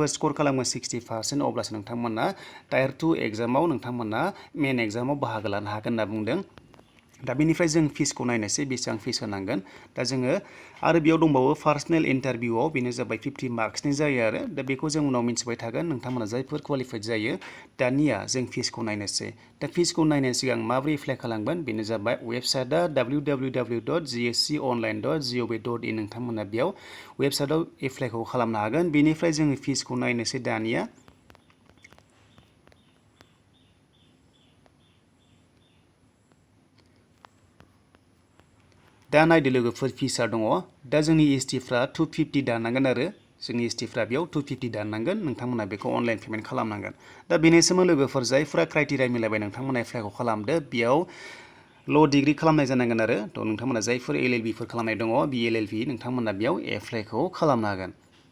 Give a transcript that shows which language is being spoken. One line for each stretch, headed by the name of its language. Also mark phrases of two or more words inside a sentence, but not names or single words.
Bodo: स्कर खालामो 60% अब्लासो नोंथांमोना
English: tier 2 exam
Bodo: नोंथांमोना
English: main exam
Bodo: बाहागो लानो हागोन होनना बुंदों दा बेनिफ्राय जों फिसखौ नायनोसै बेसेबां फिस होनांगोन दा जोङो आरो बेयाव दंबावो
English: personnel interview
Bodo: बेनो जाबाय 50 मार्क्सनि जायो आरो दा बेखौ जों उनाव मिथिबाय थागोन नोंथांमोना जायफोर क्वालिफाइड जायो दानिया जों फिसखौ नायनोसै दा फिसखौ नायनायनि सिगां माबोरै एप्लाइ खालामगोन बेनो जाबाय वेबसाइटआ www.gsconline.gov.in नोंथांमोना बेयाव वेबसाइटआव एप्लाइखौ खालामनो हागोन बेनिफ्राय जोङो फिसखौ नायनोसै दानिया दा नायदो लोगोफोर फिसा दङ दा जोंनि एसटिफ्रा 250 दाननांगोन आरो जोंनि एसटिफ्रा बेयाव 250 दाननांगोन नोंथांमोना बेखौ
English: online payment
Bodo: खालामनांगोन दा बेनिसिम लोगोफोर जायफोरा क्राइटेरिया मिलायबाय नोंथांमोना एप्लाइखौ खालामदो बेयाव
English: law degree
Bodo: खालामनाय जानांगोन आरो थ' नोंथांमोना जायफोर एलएलबिफोर खालामनाय दङ बिएलएलबि नोंथांमोना बेयाव एप्लाइखौ खालामनो हागोन